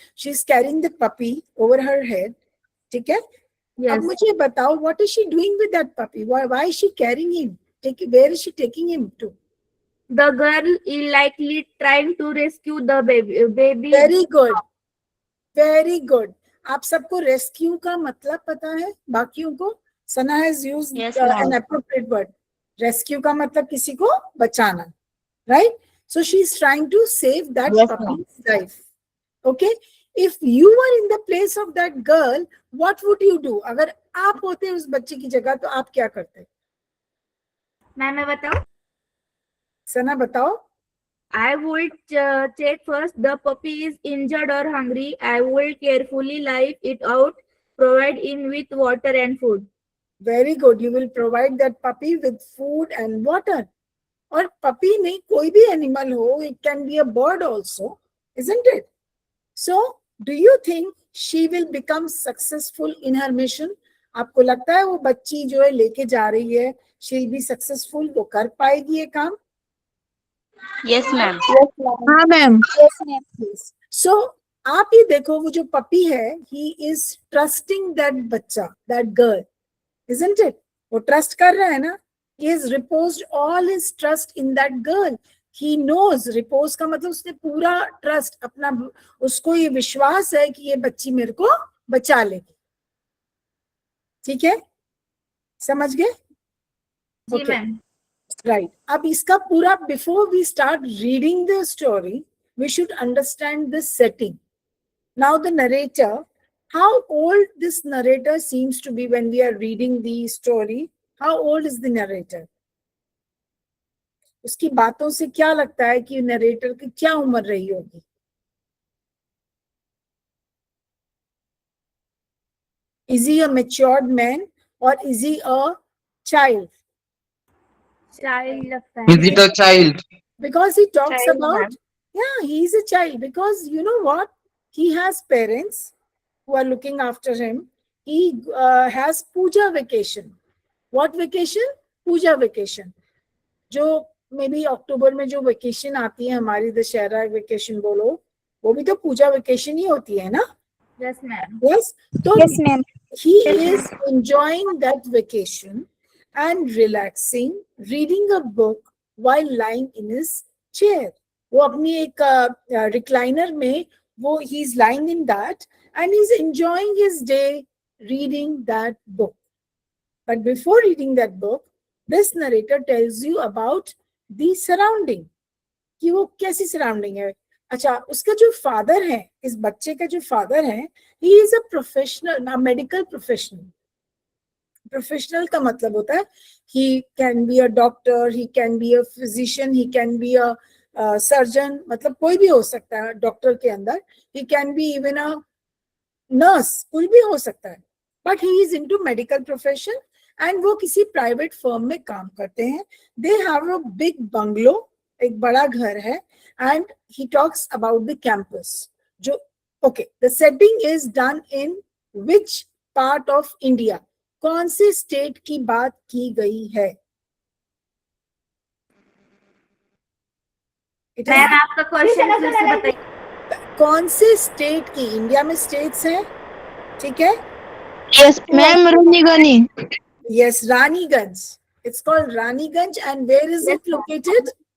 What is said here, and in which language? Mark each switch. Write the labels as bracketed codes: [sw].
[en] She is carrying the puppy over her head. [hi] ठीक है? [en] Yes. [hi] अब मुझे बताओ, [en] what is she doing with that puppy? Why is she carrying him? Where is she taking him to? The girl is likely trying to rescue the baby. Very good. Very good. [hi] आप सबको rescue का मतलब पता है? बाकियों को? [en] Sana has used an appropriate word. [hi] Rescue का मतलब किसी को बचाना, right? [en] So she is trying to save that puppy's life. Okay? If you were in the place of that girl, what would you do? [hi] अगर आप होते उस बच्चे की जगह तो आप क्या करते? मैं बताऊं? सना बताओ। [en] I would check first the puppy is injured or hungry. I will carefully live it out, provide in with water and food. Very good. You will provide that puppy with food and water. और puppy नहीं, कोई भी animal हो, it can be a bird also, isn't it? So, do you think she will become successful in her mission? [hi] आपको लगता है वो बच्ची जो है लेके जा रही है, [en] she'll be successful, [hi] वो कर पाएगी ये काम? [en] Yes, ma'am. [hi] हाँ मैम। [en] Yes. So, [hi] आप ये देखो वो जो पपी है, [en] he is trusting that [hi] बच्चा, [en] that girl, isn't it? [hi] वो trust कर रहा है ना? [en] He has reposed all his trust in that girl. He knows, [hi] repose का मतलब उसने पूरा trust अपना, उसको ये विश्वास है कि ये बच्ची मेरे को बचा लेगी। ठीक है? समझ गए? जी मैम। [en] Right. [hi] अब इसका पूरा, [en] before we start reading the story, we should understand the setting. Now the narrator, how old this narrator seems to be when we are reading the story? How old is the narrator? [hi] उसकी बातों से क्या लगता है कि narrator की क्या उम्र रही होगी? [en] Is he a matured man or is he a child? [hi] Child लगता है। [en] Is it a child? Because he talks Child, about, ma'am. yeah, he is a child, because you know what? He has parents who are looking after him. He has puja vacation. What vacation? Puja vacation. [hi] जो maybe अक्टूबर में जो vacation आती है हमारी, Dussehra vacation बोलो, वो भी तो पूजा वेकेशन ही होती है ना? [en] Yes ma'am. Yes. [hi] तो [en] Yes, ma'am. he is enjoying that vacation and relaxing, reading a book while lying in his chair. [hi] वो अपनी एक recliner में, वो [en] he is lying in that and he's enjoying his day reading that book. But before reading that book, this narrator tells you about the surrounding, [hi] कि वो कैसी surrounding है. अच्छा, उसका जो father है, इस बच्चे का जो father है, [en] he is a professional, a medical professional. Professional [hi] का मतलब होता है, [en] he can be a doctor, he can be a physician, he can be a surgeon, [hi] मतलब कोई भी हो सकता है डॉक्टर के अंदर, [en] he can be even a nurse, [hi] कोई भी हो सकता है, [en] but he is into medical profession and [hi] वो किसी private firm में काम करते हैं. [en] They have a big bungalow, [hi] एक बड़ा घर है, [en] and he talks about the campus. जो okay, the setting is done in which part of India? [hi] कौन से स्टेट की बात की गई है? मैम आपका क्वेश्चन फिर से बताइए। कौन से स्टेट की? इंडिया में स्टेट्स हैं, ठीक है? [en] Yes ma'am, Raniganj. Yes, Raniganj. It's called Raniganj, and where is it located?